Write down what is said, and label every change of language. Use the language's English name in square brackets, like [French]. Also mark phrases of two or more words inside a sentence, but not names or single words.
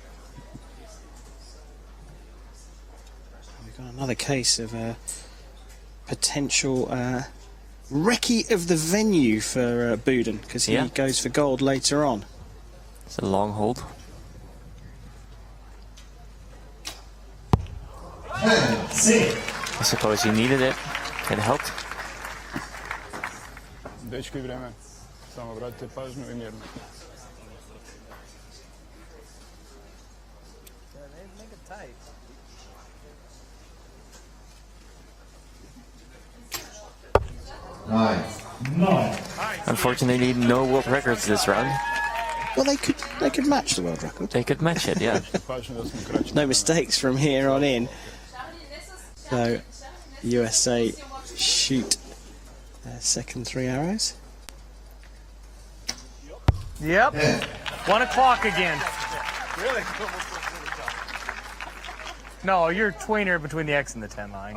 [English] We've got another case of a potential recce of the venue for Buden because he goes for gold later on. It's a long hold. I suppose he needed it. It helped. [Serbian] Dečki, vreme. Samo vratite pažnju I mirno. [English] Make it tight. Nine. Unfortunately, no world records this round. Well, they could match the world record. They could match it, yeah. [Serbian] Pažnju da smo kraći. [English] No mistakes from here on in. So, USA shoot their second 3 arrows. Yep. 1 o'clock again. Really? No, you're tweener between the X and the 10 line.